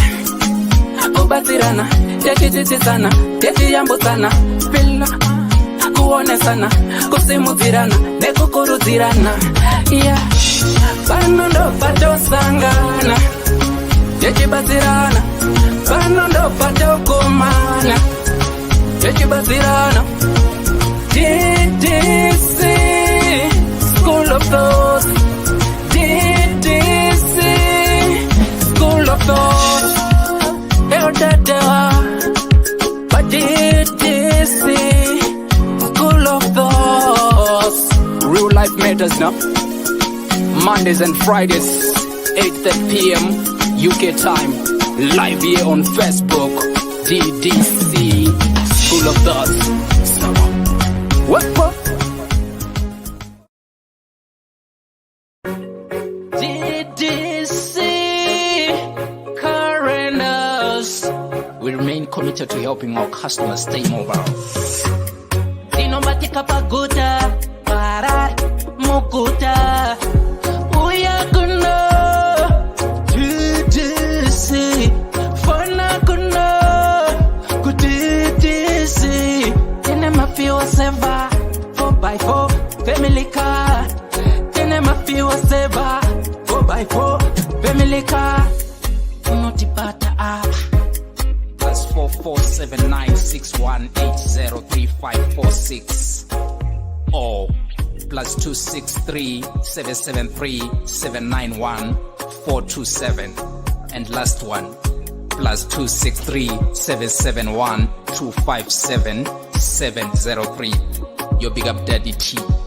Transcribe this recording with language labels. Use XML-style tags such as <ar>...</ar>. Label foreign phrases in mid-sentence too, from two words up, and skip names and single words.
<sn>Kubatirana, techizizana, techiyambusana, pila kuonesana, kusimudzirana, nekukurudzirana, yeah. Panondo patosangana, techibatirana, panondo patokumana, techibatirana.</sn> <en>Ddc Skool of Thoughts, Ddc Skool of Thoughts. But Ddc Skool of Thoughts. Real life matters now. Mondays and Fridays, 8:30 p.m. UK time. Live here on Facebook. Ddc Skool of Thoughts. What? Ddc Current. We remain committed to helping our customers stay mobile.</en> <sn>Dinomatika paguta, para mukuta, uyakuna. Ddc, fana kuna, Ddc. Tene mafiwa seva,</sn> <en>4x4, family car.</en> <sn>Tene mafiwa seva, 4x4,</sn> <en>family car.</en> <sn>Unotipata apa.</sn> <en>+447961803546 or +263773791 and last one +263771257 your big up daddy T.</en>